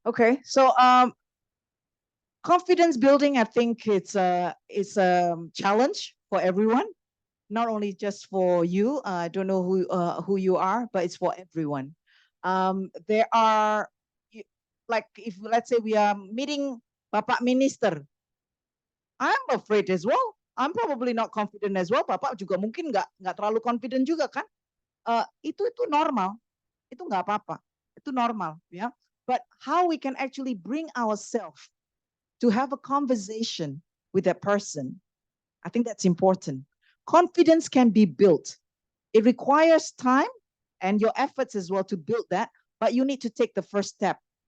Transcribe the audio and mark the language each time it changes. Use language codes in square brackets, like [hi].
[en] Okay, so confidence building, I think it's a challenge for everyone, not only just for you. I don't know who you are, but it's for everyone. There are, like, if let's say we are meeting Bapak Minister, I'm afraid as well. I'm probably not confident as well. [id] Bapak juga mungkin nggak terlalu confident juga kan? Itu normal, itu nggak apa-apa, itu normal, ya. [en] But how we can actually bring ourselves to have a conversation with that person, I think that's important. Confidence can be built. It requires time and your efforts as well to build that, but you need to take the first step.